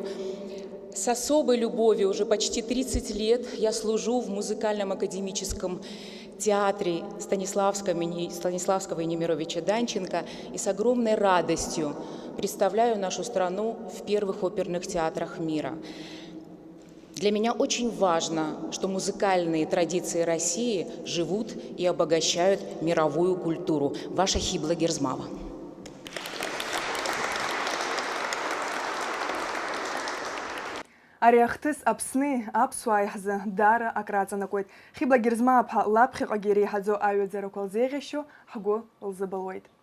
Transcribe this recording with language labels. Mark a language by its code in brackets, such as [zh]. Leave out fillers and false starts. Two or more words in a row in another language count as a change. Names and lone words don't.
[ru] С особой любовью уже почти 30 лет я служу в музыкальном академическом театре Станиславского и Немировича Данченко, и с огромной радостью представляю нашу страну в первых оперных театрах мира. Для меня очень важно, что музыкальные традиции России живут и обогащают мировую культуру. Ваша Хибла Герзмава. [ab] Ари ахҭыс Аԥсни аԥсуаа иаҳзы даара акраҵанакуеит. Хибла Герзмааԥҳа лаԥхьаҟагьы иреиҳаӡоу аҩаӡарақәа лзеиӷьашьо ҳгәы лзыбылуеит.